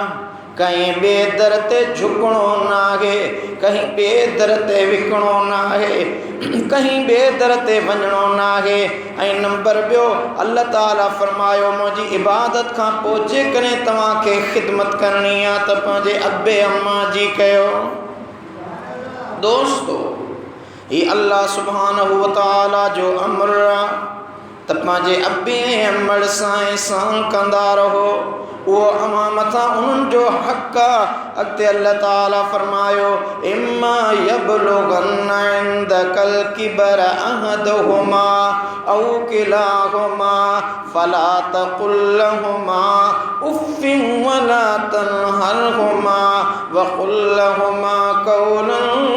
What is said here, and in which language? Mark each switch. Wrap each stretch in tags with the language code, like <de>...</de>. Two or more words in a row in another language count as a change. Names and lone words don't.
<sd>कहीं ॿिए दर ते झुकणो न आहे, कहीं ॿिए दर ते विकणो न आहे, कहीं ॿिए दर ते वञणो न आहे। ऐं नंबर ॿियो, अल्लाह ताला फ़रमायो मुंहिंजी इबादत खां पोइ जेकॾहिं तव्हांखे ख़िदमत करणी आहे त पंहिंजे अबे अम्मा जी कयो। दोस्तो, ही अल्लाह</sd> <ar>سبحانه وتعالى</ar> <sd>जो अमर आहे त पंहिंजे अबे ऐं अम्मड़ सां एहसान कंदा रहो। वो अमां मथां उन्हनि जो हक़ आहे।</sd> <ar>अॻिते अल्लाह ताला फ़रमायो إما يبلغن عندك الكبر أحدهما أو كلاهما فلا تقل لهما أف ولا تنهرهما وقل لهما قولا</ar>